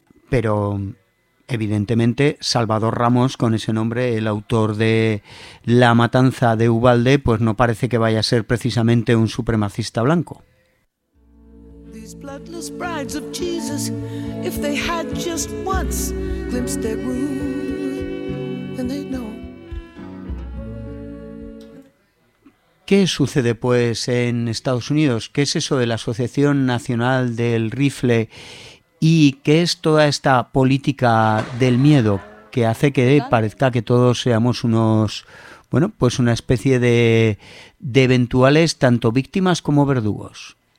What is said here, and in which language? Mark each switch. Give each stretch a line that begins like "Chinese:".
Spanish: Pero evidentemente Salvador Ramos, con ese nombre, el autor de La matanza de Uvalde, pues no parece que vaya a ser precisamente un supremacista blanco.
English: These bloodless brides of Jesus, if they had just once glimpsed their groom, then they'd know.
Spanish: ¿Qué sucede, pues, en Estados Unidos? ¿Qué es eso de la Asociación Nacional del Rifle? ¿Y qué es toda esta política del miedo que hace que parezca que todos seamos unos, bueno, pues una especie de eventuales, tanto víctimas como verdugos?